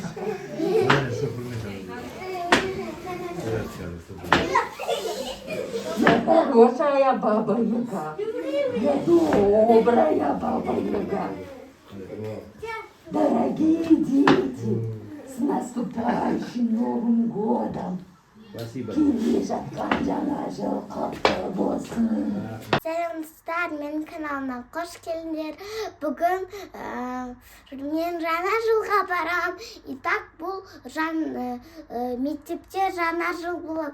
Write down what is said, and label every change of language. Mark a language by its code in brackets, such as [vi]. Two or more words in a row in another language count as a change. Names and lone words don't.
[ru] Я хорошая баба Яга. Я добрая баба Яга. Дорогие дети, с наступающим Новым годом! Спасибо. [kk] Келе жатқан жаңа жыл құтты болсын. Саламатсыздар, менің каналыма қош келдіңдер. Бүгін мен жаңа жылға барам. Итак, бұл мектепте жаңа жыл болады.